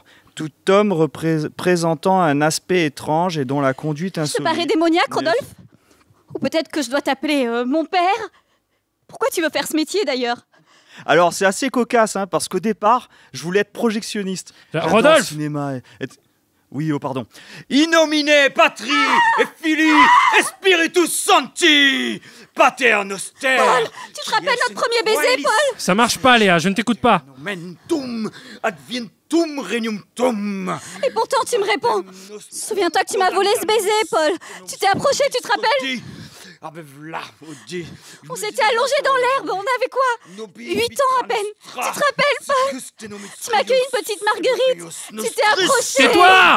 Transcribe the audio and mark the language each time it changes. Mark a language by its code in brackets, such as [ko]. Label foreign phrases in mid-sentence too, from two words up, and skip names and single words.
[fr] Tout homme présentant un aspect étrange et dont la conduite Je te insolite... parais démoniaque, Rodolphe? Ou peut-être que je dois t'appeler mon père? Pourquoi tu veux faire ce métier, d'ailleurs? Alors, c'est assez cocasse, hein, parce qu'au départ, je voulais être projectionniste. J'adore Rodolphe! le cinéma. Oui, oh pardon. [la] In nomine Patri et Filii et Spiritus Sancti, Pater Noster. [fr] Paul, tu te rappelles notre premier baiser, Paul? Ça marche pas, Léa, je ne t'écoute pas. [la] Nomentum adventum regnum tum. [fr] Et pourtant, tu me réponds. Souviens-toi que tu m'as volé ce baiser, Paul. Tu t'es approché, tu te rappelles? Ah ben voilà, On s'était allongés dans l'herbe, on avait quoi? 8 ans à peine. Tu te rappelles, Paul? Tu m'as cueilli une petite marguerite. Tu t'es approché. C'est toi!